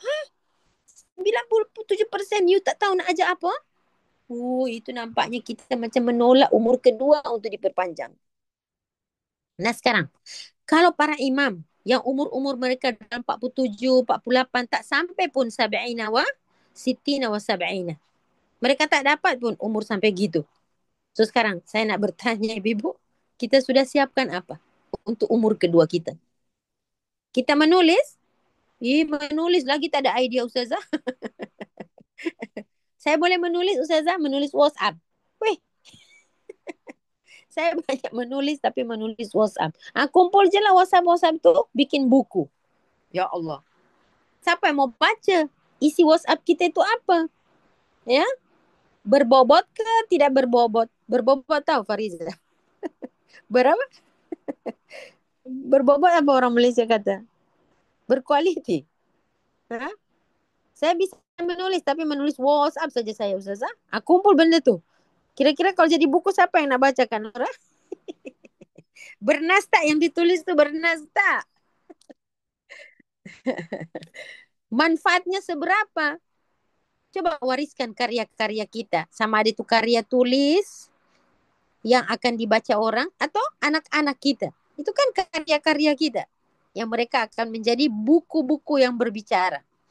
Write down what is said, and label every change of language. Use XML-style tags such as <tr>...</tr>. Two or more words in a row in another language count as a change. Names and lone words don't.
<ms>97% you tak tahu nak ajar apa? Itu nampaknya kita macam menolak umur kedua untuk diperpanjang. Nah sekarang, kalau para imam yang umur-umur mereka dalam 47, 48 tak sampai pun</ms> <ar>سبعين وستين وسبعين.</ar> <ms>Mereka tak dapat pun umur sampai gitu. So sekarang saya nak bertanya ibu-ibu, kita sudah siapkan apa untuk umur kedua kita? Kita menulis? Menulis lagi tak ada idea Ustazah. Saya boleh menulis Ustazah, menulis WhatsApp. Saya banyak menulis tapi menulis WhatsApp. Kumpul je lah WhatsApp tu, bikin buku. Ya Allah.</ms> <id>Siapa yang mau baca?</id> <ms>Isi WhatsApp kita itu apa? Ya? Berbobot ke tidak berbobot? Berbobot tahu Fariza? Berapa? Berbobot apa orang Malaysia kata? Berkualiti. Ha?</ms> <id>Saya bisa menulis, tapi menulis WhatsApp saja saya, Ustazah.</id> <ms>Kumpul benda tu. Kira-kira kalau jadi buku, siapa yang nak bacakan, Nora? Bernas tak yang ditulis tu? Bernas tak?</ms> <id>Manfaatnya seberapa?</id> <ms>Coba wariskan karya-karya kita. Sama ada itu karya tulis yang akan dibaca orang atau anak-anak kita. Itu kan karya-karya kita. Yang mereka akan menjadi buku-buku yang berbicara.</ms>